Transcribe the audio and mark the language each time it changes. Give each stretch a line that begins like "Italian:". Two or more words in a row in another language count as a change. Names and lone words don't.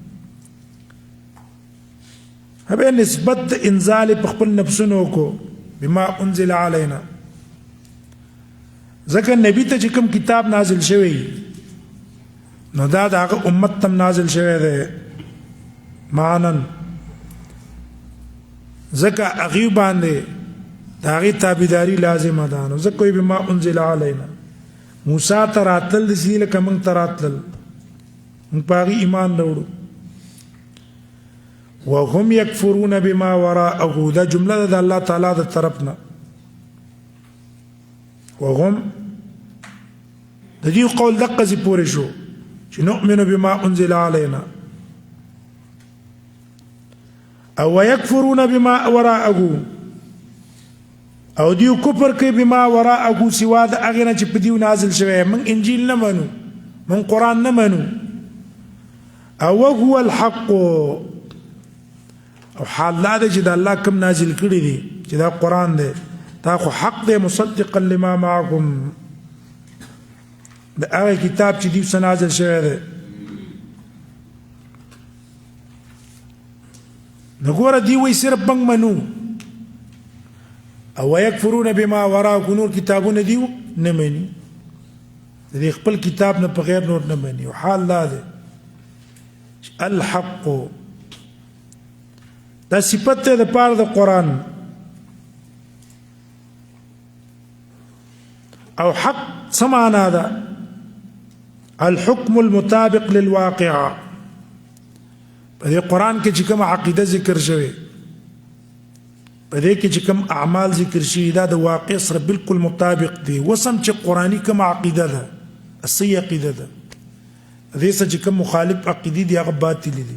Pashto: هبه نسبت د انزال په خپل نفسونو کو
Arabic: بما انزل علینا،
Pashto: ځکه نبی ته چې کوم کتاب نازل شوی نو دا د هغه امت تم نازل شوی دی معنن، ځکه هغې باندې د هغې تابعداري لازمه ده. نو ځکه وایي
Arabic: بما انزل علینا،
Pashto: موسی ته راتلل داسې لکه موږ ته راتلل، موږ په هغې ایمان راوړو.
Arabic: وهم یکفرون بما وراءه،
Pashto: دا جمله ده د الله تعالی د طرف نه. وهم د دې قول دقه زی پورې شو چې
Arabic: نؤمن بما انزل علینا،
Pashto: او
Arabic: ويكفرون بما وراءه،
Pashto: او دیو کفر کوي
Arabic: بما وراءه
Pashto: سوا د هغې نه چې په دیو نازل شوی. من انجیل نه منو، من قرآن نه منو.
Arabic: او هو الحق،
Pashto: او حال لا ده چې د الله کوم نازل کړي دي چې دا قرآن دی دا خو حق دی،
Arabic: مصدقا لما معكم،
Pashto: د هغه کتاب چې دیو څخه نازل شوی دی. نو ګوره دی وایي صرف موږ منو، او
Arabic: ویکفرون بما وراءه،
Pashto: نور کتابونه دیو نه مني، د دې خپل کتاب نه په غیر نور نه مني. او حال لا ده الحق، دا صفت ده د پاره د قرآن. او حق څه معنا ده؟
Arabic: الحكم المطابق للواقع.
Pashto: په دې قرآن کې چې کوم عقیده ذکر شوی، په دې کې چې کوم اعمال ذکر شوي، دا د واقع سره بالکل مطابق دي. وسم چې قرآني کوم عقیده ده، اصلي عقیده ده، دې سره چې کوم مخالف عقیدې دي هغه باطل دي.